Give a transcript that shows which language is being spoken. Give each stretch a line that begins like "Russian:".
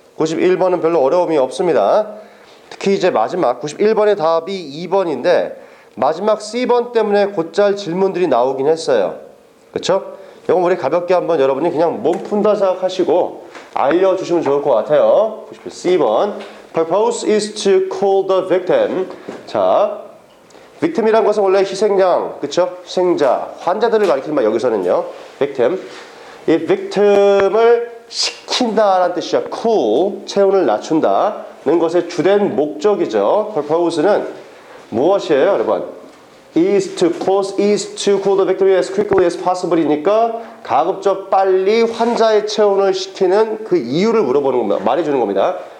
Korean: 91번은 별로 어려움이 없습니다. 특히 이제 마지막 91번의 답이 2번인데 마지막 C번 때문에 곧잘 질문들이 나오긴 했어요. 그렇죠? 이건 우리 가볍게 한번 여러분이 그냥 몸 푼다 생각하시고 알려주시면 좋을 것 같아요. 91C번.
English: Purpose is to call the victim.
Korean: 자, victim이란 것은 원래 희생양, 그쵸? 희생자, 환자들을 가리키는 말 여기서는요.
English: victim.
Korean: 이 victim을 시킨다라는 뜻이야. cool, 체온을 낮춘다는 것의 주된 목적이죠. purpose는 무엇이에요, 여러분?
English: is to cool the victim as quickly as possible
Korean: 이니까 가급적 빨리 환자의 체온을 식히는 그 이유를 물어보는 겁니다. 말해주는 겁니다.